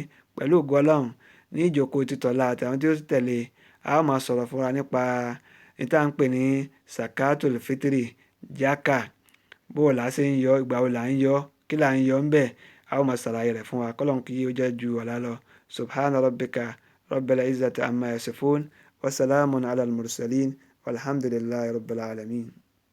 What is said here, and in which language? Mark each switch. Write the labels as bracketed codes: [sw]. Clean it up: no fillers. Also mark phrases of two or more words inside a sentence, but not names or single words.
[yo] Pẹ̀lú ògo Ọlọ́run, ní ìjókòó títọ̀la àti àwọn tí ó tẹ̀lé, a ó máa sọ̀rọ̀ fún wa nípa ní tá à ń pè ní [ar] زكاة الفطر, [yo] jákà. Bó la ṣe ń yọ, ìgbà wo là ń yọ, kí là ń yọ ń bẹ̀, a ó máa ṣàlàyé rẹ̀ fún wa. Kọ́lọ́hun kí ó jẹ́ ju ọ̀la lọ. [ar] سبحان ربك رب العزة عما يصفون وسلام على المرسلين والحمد لله رب العالمين.